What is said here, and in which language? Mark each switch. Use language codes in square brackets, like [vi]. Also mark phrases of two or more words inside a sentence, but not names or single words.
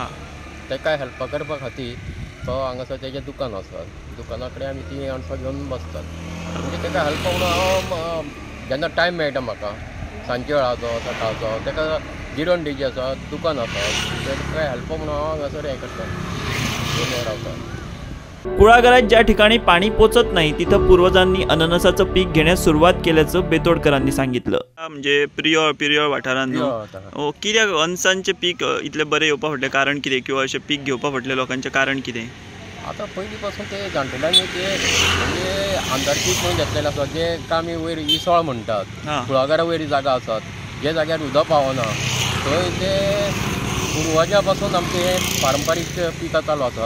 [kok] ताका हेल्प करपा खातीर तो हांगासर तेजें दुकान आसा, दुकाना कडेन आमी ती अणसां घेवन बसतात। म्हणजे ताका हेल्प म्हणून हांव जेन्ना टायम मेळटा म्हाका सांजचे वेळाचो सकाळचो, ताका जिरोन डे जी आसा दुकान आसा, ताका हेल्प म्हणून हांव हांगासर हें करता, घेवन रावता। [mr] कुळागरात ज्या ठिकाणी पाणी पोचत नाही तिथं पूर्वजांनी अननसाचं पीक घेण्यास सुरुवात केल्याचं बेतोडकरांनी सांगितलं। [kok] म्हणजे पिर्योळ वाठारांत न्हू, कित्याक अनसांचें पीक इतलें बरें येवपा फाटलें कारण कितें, किंवा अशें पीक घेवपा फाटलें लोकांचें कारण कितें? आतां पयलीं पासून ते जाणटेल्यांनी ते म्हणजे आंतरपीक म्हणून घेतलेलें आसा, जे आमी वयर इसोळ म्हणटात, कुळागरा वयर जागा आसात जे जाग्यार उदक पावना थंय ते पुर्वजां पासून आमचे पारंपारीक पिकां चालू आसा।